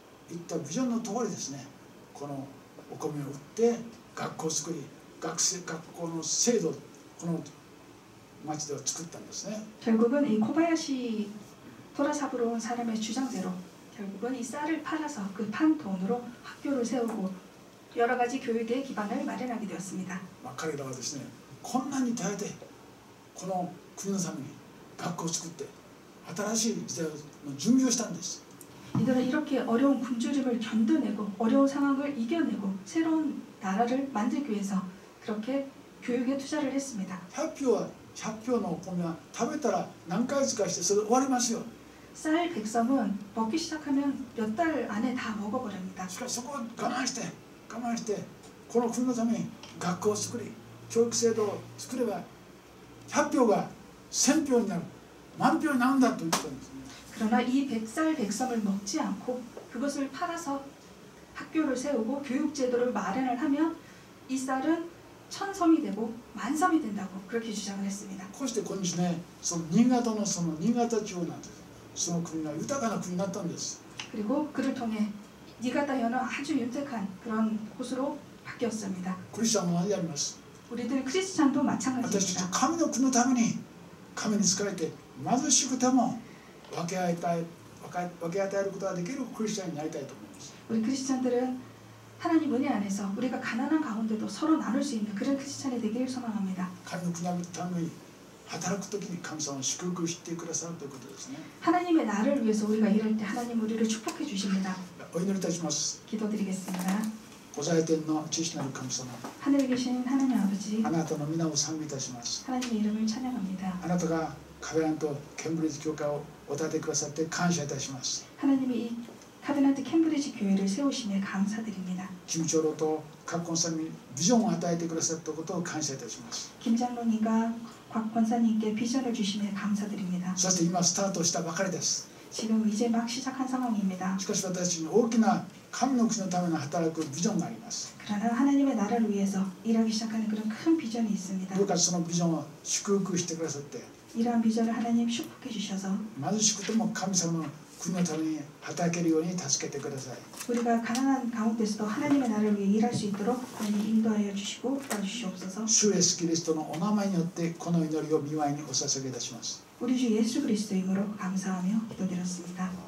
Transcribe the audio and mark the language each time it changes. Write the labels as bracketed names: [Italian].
[Japanese] 言ったビジョンの通りですね、このお米を売って学校を作り、学校の制度をこの町では作ったんですね。 [Korean] 결국은 이 코바야시 토라사부로 온 사람의 주장대로 결국은 이 쌀을 팔아서 그 판 돈으로 학교를 세우고 여러 가지 교육의 기반을 마련하게 되었습니다. [Japanese] 彼らはですね、困難に耐えてこの国のために学校を作って新しい時代の準備をしたんです。 [Korean] 이들은 이렇게 어려운 굶주림을 견뎌내고 어려운 상황을 이겨내고 새로운 나라를 만들기 위해서 그렇게 교육에 투자를 했습니다. [Japanese] 100票のお米は食べたら何ヶ月かしてそれ終わりますよ。 [Korean] 쌀 100섬은 먹기 시작하면 몇 달 안에 다 먹어버립니다. [Japanese] しかしそこを我慢してこの国のために学校を作り教育制度を作れば100票が1000票になる万票になるんだと言ったんですね。 [Korean] 그러나 이 쌀 100섬을 먹지 않고 그것을 팔아서 학교를 세우고 교육제도를 마련을 하면 이 쌀은 1000섬이 되고 10,000섬이 된다고 그렇게 주장을 했습니다. [Japanese] こうして今日ね、その新潟のその新潟地方なんです。その国が豊かな国になったんです。 [Korean] 그리고 그를 통해 니가다현은 아주 윤택한 그런 곳으로 바뀌었습니다. [Japanese] クリスチャンも同じであります。 [Korean] 우리들 크리스찬도 [Japanese] 私たち [Korean] 마찬가지입니다. [Japanese] 神の国のために神に仕えて貧しくても分け与えることができるクリスチャンになりたいと思います。 [Korean] 우리 크리스찬들은 하나님 은혜 안에서 우리가 가난한 가운데도 서로 나눌 수 있는 그런 크리스찬이 되기를 소망합니다. [Japanese] 神の国のために働くときに神様を祝福してくださるということですね。 [Korean] 하나님의 나를 위해서 우리가 일할 때 하나님 우리를 축복해 주십니다. [Japanese] お祈りいたします。 [Korean] 기도드리겠습니다. [Japanese] ご在天の父なる神様、 [Korean] 하늘에 계신 하나님 아버지 [Japanese] あなたの皆を賛美いたします。 [Korean] 하나님의 이름을 찬양합니다. [Japanese] あなたがカベラントケンブリッジ教会をお立ててくださって感謝いたします。 [Korean] 하나님이 이 카베나트 캠브리지 교회를 세우심에 감사드립니다. [Japanese] キム長老と各コンさんにビジョンを与えてくださったことを感謝いたします。 [Korean] 김 장로님과 곽 권사님께 비전을 주심에 감사드립니다. [Japanese] そして今スタートしたばかりです。 [Korean] 지금 이제 막 시작한 상황입니다. [Japanese] しかし私たちに大きな神の国のための働くビジョンがあります。 [Korean] 그러나 하나님의 나라를 위해서 일하기 시작하는 그런 큰 비전이 있습니다. [Japanese] どうかそのビジョンを祝福してくださって、 [Korean] 이러한 비전을 하나님 축복해 주셔서 [Japanese] 貧しくても神様の国のために働けるように助けてください。 [Korean] 우리가 가난한 가운데서도 하나님의 나라를 위해 일할 수 있도록 하나님 인도하여 주시고 도와주시옵소서. [Japanese] 主イエスキリストのお名前によってこの祈りを御前にお捧げいたします。 [Korean] 우리 주 예수 그리스도 이름으로 감사하며 기도드렸습니다.